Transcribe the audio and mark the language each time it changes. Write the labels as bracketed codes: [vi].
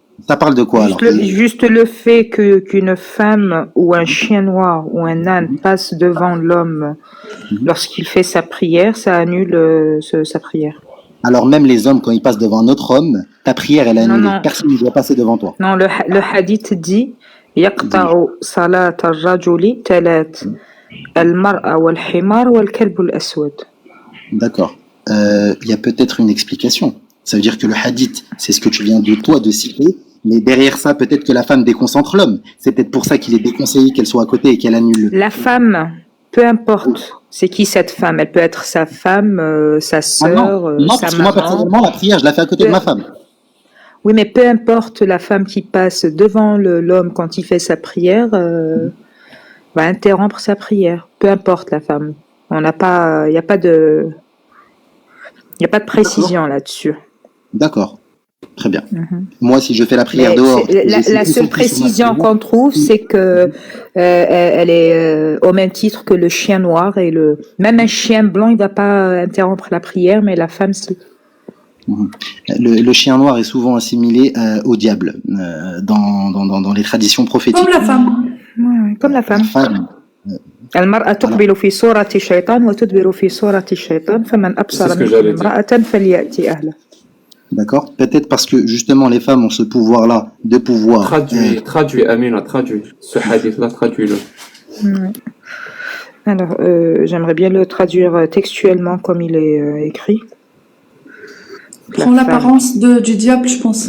[fr] Ça parle de quoi alors? Juste le fait qu'une femme ou un chien noir ou un âne passe devant l'homme lorsqu'il fait sa prière, ça annule sa prière. Alors même les hommes, quand ils passent devant un autre homme, ta prière elle est annulée. Non. Personne ne doit passer devant toi. [ar] Non, le hadith dit يقطع صلاة الرجل ثلاث المرأة والحمار والكلب الأسود. [fr] D'accord. Il y a peut-être une explication. Ça veut dire que le hadith, c'est ce que tu viens de toi de citer, mais derrière ça, peut-être que la femme déconcentre l'homme. C'est peut-être pour ça qu'il est déconseillé qu'elle soit à côté et qu'elle annule. La femme, peu importe, c'est qui cette femme? Elle peut être sa femme, sa sœur, non, sa parce que maman. moi personnellement, la prière, je la fais à côté de ma femme. Oui, mais peu importe la femme qui passe devant l'homme quand il fait sa prière, va interrompre sa prière. Peu importe la femme. On n'a pas, il n'y a pas de précision là-dessus. D'accord. Très bien. Moi, si je fais la prière dehors. La seule précision qu'on trouve, c'est que elle est au même titre que le chien noir et même un chien blanc, il va pas interrompre la prière, mais la femme, si. Le chien noir est souvent assimilé au diable dans les traditions prophétiques. Comme la femme. Ouais, comme la femme. La femme. [ar] المرأة تقبل في صورة الشيطان وتدبر في صورة الشيطان فمن أبصر منكم امرأة فليأتي أهله. [fr] D'accord. Peut-être parce que justement les femmes ont ce pouvoir-là de pouvoir. Traduis, Amina, traduis. Ce hadith-là, traduis-le. Ouais. Alors, j'aimerais bien le traduire textuellement comme il est écrit. Prend l'apparence du diable, je pense.